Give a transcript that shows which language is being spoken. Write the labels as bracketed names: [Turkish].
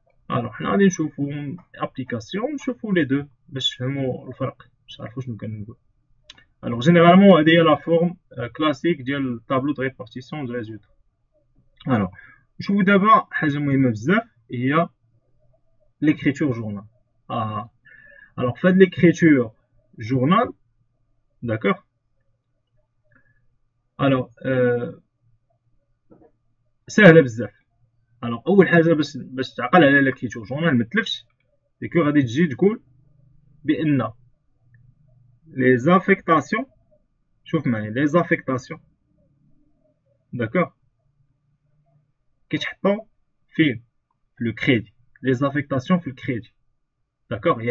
[Arabic] الوغ حنا غادي نشوفو ابليكاسيون نشوفو لي دو باش تفهمو الفرق باش تعرفو شنو كنقول. الوغ جينيرالمون هادي هي لا فورم كلاسيك ديال الطابلو دو ريبارتيسيون دو ريزولتا. الوغ نشوفو دابا حاجه مهمه بزاف هي l'écriture journal. [French] Alors, faites l'écriture journal, d'accord. [Arabic] Alors, سهلة بزاف. Alors, أول حاجة باش تعقل على l'écriture journal متلفش ديكو غادي تجي تقول بأن les affectations شوف معايا les affectations d'accord كيتحطو فين في لو كريدي les affectations في الكريدي داكوغ.